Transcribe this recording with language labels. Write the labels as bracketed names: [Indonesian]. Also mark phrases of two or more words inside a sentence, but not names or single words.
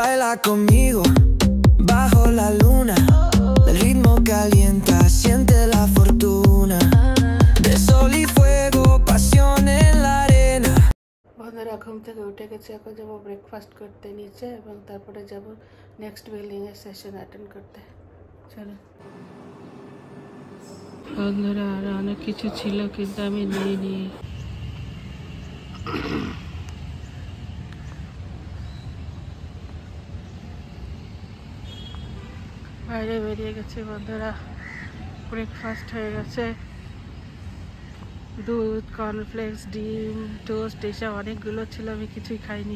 [Spanish] conmigo bajo la luna. El ritmo calienta, siente la fortuna de sol y fuego, pasión en la arena. [Bangla] বন্ধুরা ঘুম থেকে উঠে গেছে, এখন যাবো ব্রেকফাস্ট করতে নিচে এবং তারপরে যাব [English] next building [Bangla] এর [English] session attend [Bangla] করতে। চলো বন্ধুরা, আর অনেক কিছু ছিল কিন্তু আমি নিইনি। বাইরে বেরিয়ে গেছে বন্ধুরা, ব্রেকফাস্ট হয়ে গেছে, দুধ, কর্নফ্লেক্স, ডিম, টোস্ট এসব অনেকগুলো ছিল, আমি কিছুই খাইনি।